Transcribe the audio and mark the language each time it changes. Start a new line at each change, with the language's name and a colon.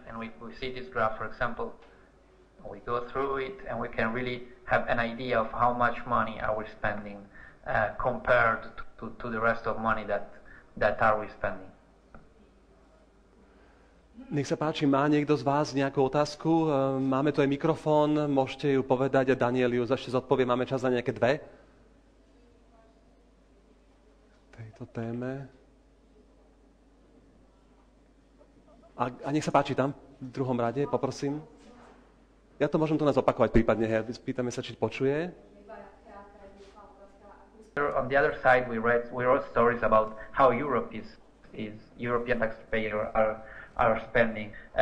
English: And we see this graph, for example, we go through it and we can really have an idea of how much money are we spending compared to the rest of money that are we spending.
Slovak: Nech sa páči, má niekto z vás nejakú otázku? Máme tu aj mikrofón, môžete ju povedať a Daniel ju ešte zodpovie. Máme čas na nejaké 2? Tejto téme. A nech sa páči tam, v druhom rade, poprosím. Ja to môžem tu nás opakovať prípadne. Pýtame sa, či počuje.
English: On the other side, we wrote stories about how Europe is European taxpayers are spending.